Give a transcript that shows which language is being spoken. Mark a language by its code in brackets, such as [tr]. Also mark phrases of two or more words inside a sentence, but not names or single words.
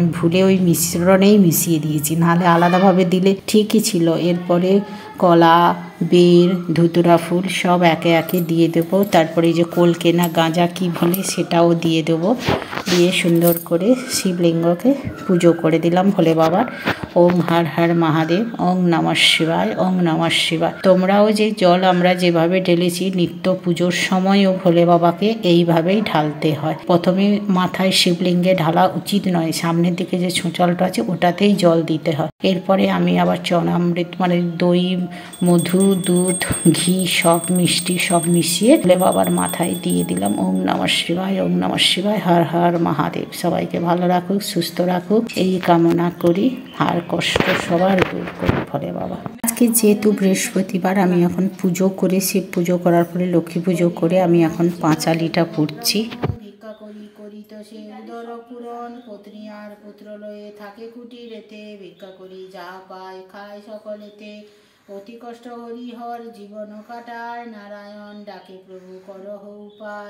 [bn] আমি ভুলে ওই মিশ্রণেই মিশিয়ে দিয়েছি, নাহলে আলাদাভাবে দিলে ঠিকই ছিল। এরপরে কলা, বের, ধুতুরা ফুল সব একে একে দিয়ে দেবো। তারপরে এই যে কলকেনা গাঁজা কি বলে সেটাও দিয়ে দেবো। দিয়ে সুন্দর করে শিবলিঙ্গকে পুজো করে দিলাম ভোলে বাবার। [sa] ওম হর হর মহাদেব, ওং নমঃ শিবায়, ওং নমঃ শিবায়। [bn] তোমরাও যে জল আমরা যেভাবে ঢেলেছি নিত্য পুজোর সময়ও ভোলে বাবাকে এইভাবেই ঢালতে হয়। প্রথমে মাথায় শিবলিঙ্গে ঢালা উচিত নয়, সামনের দিকে যে ছোঁচালটা আছে ওটাতেই জল দিতে হয়। এরপরে আমি আবার চরণামৃত মানে দই, মধু, দুধ, ঘি সব মিষ্টি সব মিশিয়ে ভোলে বাবার মাথায় দিয়ে দিলাম। [sa] ওং নমঃ শিবায়, ওং নমঃ শিবায়, হর হর মহাদেব। [bn] সবাইকে ভালো রাখুক, সুস্থ রাখুক এই কামনা করি, আর কষ্ট সবার দূর করি ভোলে বাবা। আজকে যেহেতু বৃহস্পতিবার, আমি এখন পুজো করে, শিব পুজো করার পরে লক্ষ্মী পুজো করে আমি এখন পাঁচালিটা পড়ছি। ভিক্ষা করি করিত সে উদর পূরণ, পত্নী আর পুত্র লয়ে থাকে কুটিরেতে, ভিক্ষা করি যা পায় খায় সকলেতে, অতি কষ্ট হরিহর জীবন কাটায়, নারায়ণ ডাকে প্রভু করহ উপায়।